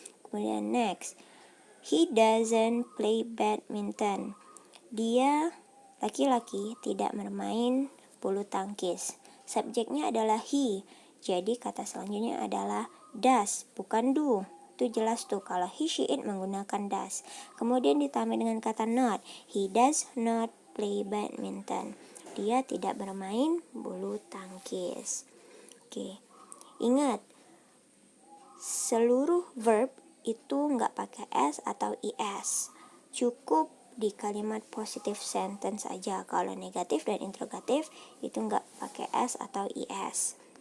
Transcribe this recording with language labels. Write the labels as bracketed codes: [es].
[id] Kemudian [en] next, he doesn't play badminton. [id] Dia laki-laki tidak bermain bulu tangkis. Subjeknya adalah he. Jadi kata selanjutnya adalah does, bukan do. Itu jelas tuh kalau he, she, it menggunakan does. Kemudian ditambah dengan kata not. [en] He does not play badminton. [id] Dia tidak bermain bulu tangkis. Oke. Ingat, seluruh verb itu nggak pakai s atau es. Cukup di kalimat positive sentence aja. Kalau negatif dan interrogatif itu nggak pakai s atau es.